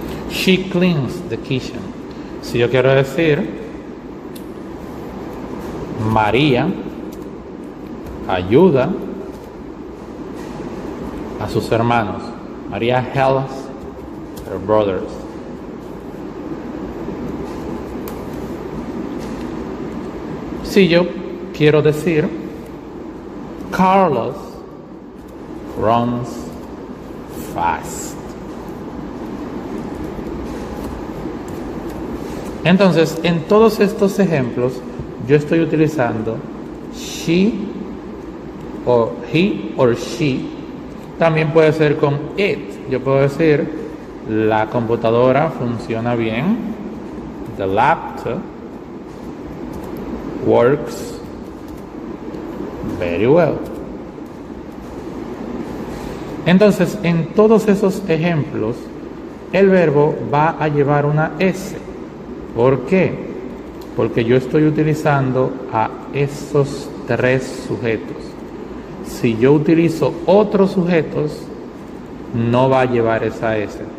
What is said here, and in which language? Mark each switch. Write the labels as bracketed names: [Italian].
[English] She cleans the kitchen. [Spanish] Si yo quiero decir, María ayuda a sus hermanos. [English] María helps her brothers. [Spanish] Si yo quiero decir, Carlos [English] runs fast. [Spanish] Entonces, en todos estos ejemplos, yo estoy utilizando she o [English] he or she. [Spanish] También puede ser con it. Yo puedo decir, la computadora funciona bien. [English] The laptop works very well. [Spanish] Entonces, en todos esos ejemplos, el verbo va a llevar una S. ¿Por qué? Porque yo estoy utilizando a esos tres sujetos. Si yo utilizo otros sujetos, no va a llevar esa S.